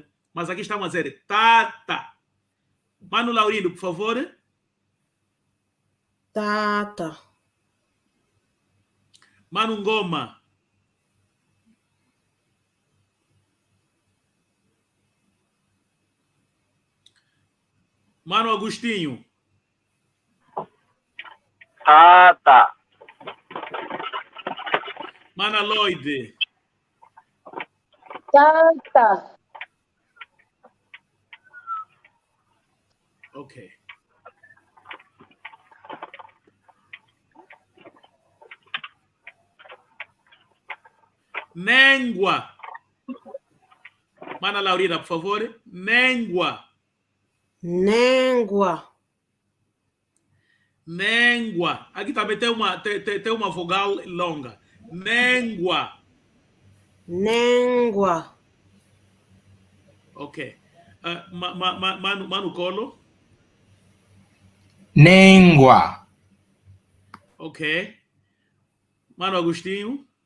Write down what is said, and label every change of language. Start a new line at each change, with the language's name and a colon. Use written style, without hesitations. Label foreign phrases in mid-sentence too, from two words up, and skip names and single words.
Portuguese: Mas aqui estamos a dizer tata. Mano Laurindo, por favor. Tata. Mano Ngoma. Mano Agostinho. Tata. Mana Lloyd. Tata. Ok. Nengua. Mana Laurina, por favor. Nengua. Nengua. Nengua. Aqui também tem uma vogal longa. Nengua. Nengua. Ok. Mano Colo. Nengua. Ok. Mano Agostinho.